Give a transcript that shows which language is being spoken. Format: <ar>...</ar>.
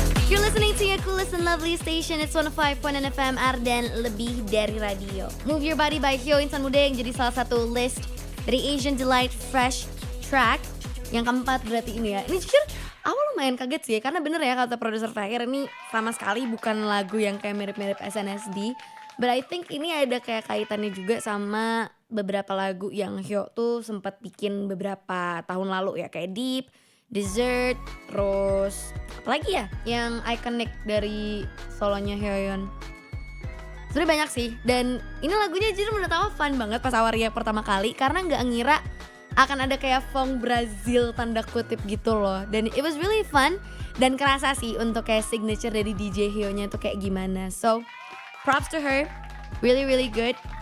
<en>You're listening to your coolest and lovely station. It's 105.1 FM Ardan,</en> <id>lebih dari radio. Move Your Body by Hyo, Insan Muda, yang jadi salah satu list dari Asian Delight Fresh Track yang keempat berarti ini ya. Ini jujur awal lumayan kaget sih, karena bener ya kata produser Fahir, ini sama sekali bukan lagu yang kayak mirip-mirip SNSD.</id> <en>But I think</en> <id>ini ada kayak kaitannya juga sama beberapa lagu yang Hyo tuh sempat bikin beberapa tahun lalu ya, kayak Deep, Dessert, terus apalagi ya yang iconic dari solonya Hyoyeon. Sebenernya banyak sih, dan ini lagunya jujur menurut aku fun banget pas awal react pertama kali karena nggak ngira akan ada kayak funk Brazil tanda kutip gitu loh, dan</id> <en>it was really fun</en> <id>dan kerasa sih untuk kayak signature dari DJ Hyo-nya tuh kayak gimana.</id> <en>So props to her, really really good.</en>